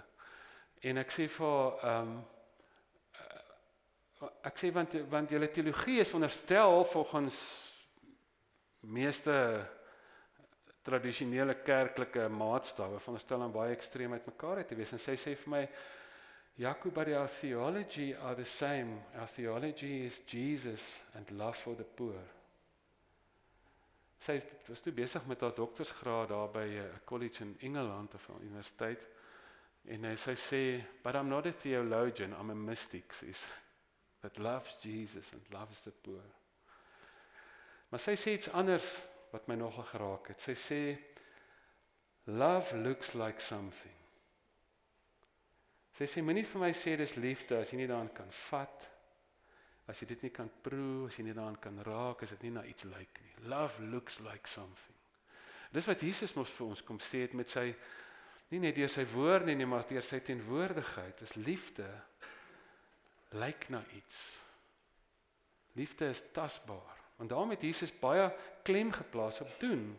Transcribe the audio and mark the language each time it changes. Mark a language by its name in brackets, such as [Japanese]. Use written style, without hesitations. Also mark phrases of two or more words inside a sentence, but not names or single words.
[Afrikaans] En ek sê vir haar, ek sê want julle teologie is veronderstel volgens meeste tradisionele kerklike maatstawwe veronderstel om baie ekstreem uit mekaar uit te wees. En sy sê vir my, Jaco, [English] but our theology are the same. Our theology is Jesus and love for the poor. [Afrikaans] Sy was toe besig met haar doktorsgraad daar by 'n college in Engeland of 'n universiteit. En sy sê, [English] but I'm not a theologian, I'm a mystic, that loves Jesus and loves the poor. [Afrikaans] Maar sy sê iets anders wat my nogal geraak het. Sy sê, [English] love looks like something. [Afrikaans] Sy sê, moenie vir my sê dis liefde as jy nie daaraan kan vat, as jy dit nie kan proe, as jy nie daaraan kan raak, as dit nie na iets lyk nie. [English] Love looks like something. [Afrikaans] Dis wat Jesus mos vir ons kom sê het met sy, nie net deur sy woorde nie, maar deur sy teenwoordigheid, is liefde, lyk na iets. Liefde is tasbaar. Want daarom het Jesus baie klem geplaas op doen.